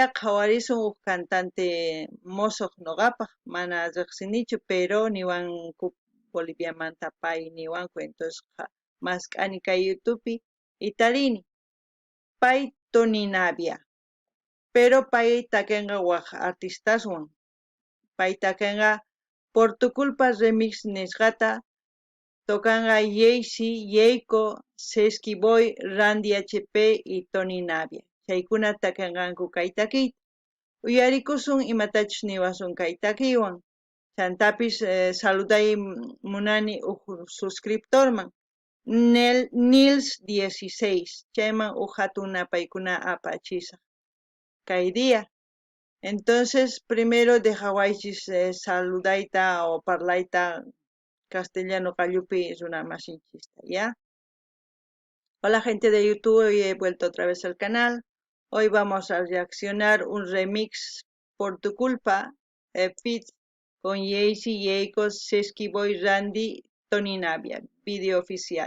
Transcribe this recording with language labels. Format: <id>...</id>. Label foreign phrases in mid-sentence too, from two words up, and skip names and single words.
<qu>qhawarisun huk cantante mosoq noqapaq mana riqsinichu pero niwanku Boliviamanta pay niwanku entonces mask'ani kay YouTubepi y tarini pay Tony Navia pero pay takinqa waq artistaswan pay takinqa por tu culpa remix nisqata tokanqa Jaycee, Yeiko, Sesky Boy, Randy HP y Tony Navia chaykuna takinqanku kay takiyta uyarikusun imatachus niwasun kay takiywan chantapis saluday munani huk suscriptorman Nils 16 chayman huk hatuna paykuna apachisaq kay día. Entonces, primero dejawaychis saludayta o parlayta castellano qallupi runamasinchista, ¿ya?</qu> <es>Hola gente de YouTube, hoy he vuelto otra vez al canal. Hoy vamos a reaccionar un remix por tu culpa, feat con Jaycee, Yeiko, Sesky Boy, Randy, Tony Navia, video oficial.</es>